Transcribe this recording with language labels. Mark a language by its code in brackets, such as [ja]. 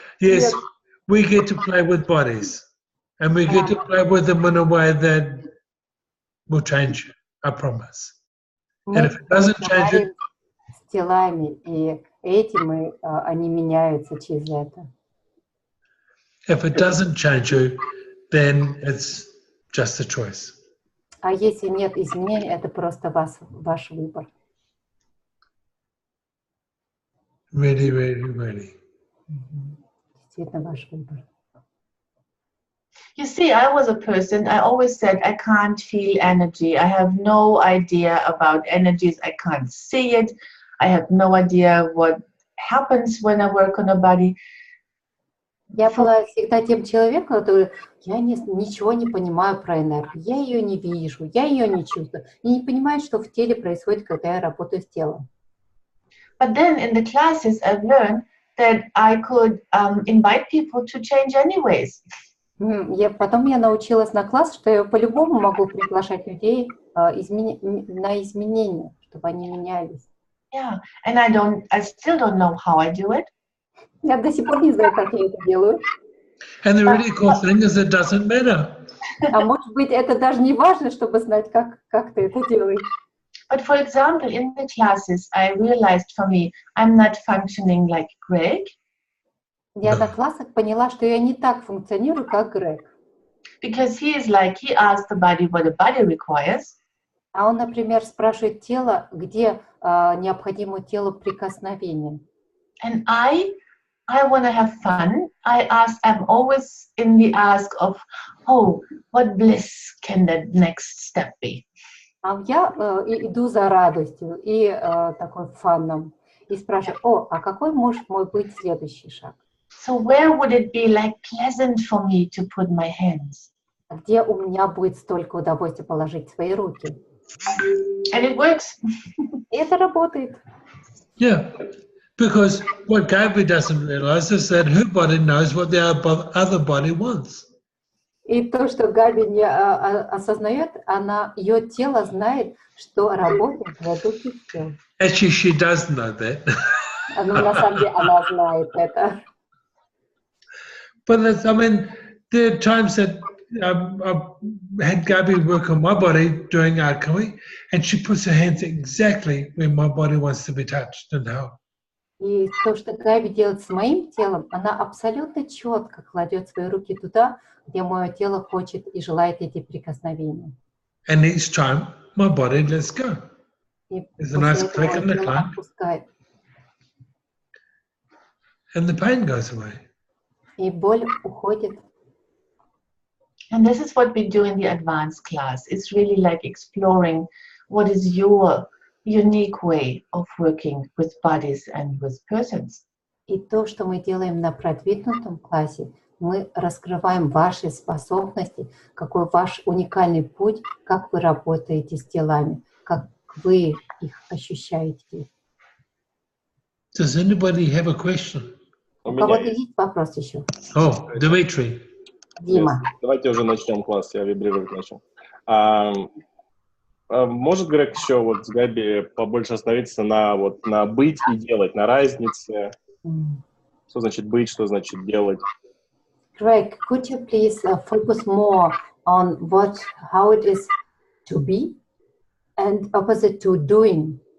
[en] Yes, we get to play with bodies. And we get to play with them in a way that will change you, I promise. And if it doesn't change it, [ru] с телами, и этим они меняются через это. [en] if it doesn't change you, then it's just a choice. [ru] А если нет изменений, это просто ваш выбор. [en] Really, really, really. [ru] Действительно ваш выбор. [en] You see, I was a person, I always said I can't feel energy. I have no idea about energies. I can't see it. I have no idea what happens when I work on a body. [ru] Я была всегда тем человеком, который я ничего не понимаю про энергию. Я ее не вижу, я ее не чувствую. И не понимаю, что в теле происходит, когда я работаю с телом. [en] But then in the classes, I've learned that I could invite people to change anyways. [ru] Потом я научилась на класс, что я по-любому могу приглашать людей на изменения, чтобы они менялись. [en] Yeah, and I still don't know how I do it. [ru] Я до сих пор не знаю, как я это делаю. [en] And the really cool thing is it doesn't matter. [ru] А может быть, это даже не важно, чтобы знать, как ты это делаешь. [en] But for example, in the classes, I realized for me, I'm not functioning like Greg. [ru] Я на классах поняла, что я не так функционирую, как Грег. [en] Because he asks the body what the body requires. [ru] А он, например, спрашивает тело, где необходимо телу прикосновение. [en] And I want to have fun. I'm always in the ask of, oh, what bliss can the next step be? [ru] А я иду за радостью и такой фаном. И спрашиваю, а какой может мой быть следующий шаг? [en] So where would it be like pleasant for me to put my hands? [ru] Где у меня будет столько удовольствия положить свои руки? [en] And it works. [ru] И это работает. [en] Yeah, because what Gaby doesn't realize is that her body knows what the other body wants. [ru] И то, что Габи не осознает, ее тело знает, что работает для других тел. [en] Actually, she does know that. [ru] Но на самом деле она знает это. [en] But I mean, there are times that I've had Gaby work on my body doing alchemy, and she puts her hands exactly where my body wants to be touched and held. [ru] И то, что Габи делает с моим телом, она абсолютно четко кладет свои руки туда, где мое тело хочет и желает эти прикосновения. [en] And each time, my body lets go. There's a nice click in the clamp, and the pain goes away. [ru] И боль уходит. [en] And this is what we do in the advanced class. It's really like exploring what is your unique way of working with bodies and with persons. [ru] И то, что мы делаем на продвинутом классе, мы раскрываем ваши способности, какой ваш уникальный путь, как вы работаете с телами, как вы их ощущаете. [en] Does anybody have a question? [ru] У кого-то есть вопрос еще? [en] Oh, Dmitry. [ru] Дима. Давайте уже начнем класс, я вибрировать начал. Может, Грег, еще вот с Габи побольше остановиться на быть и делать, на разнице? Что значит быть, что значит делать? [en] Greg, could you please focus more on how it is to be and opposite to doing?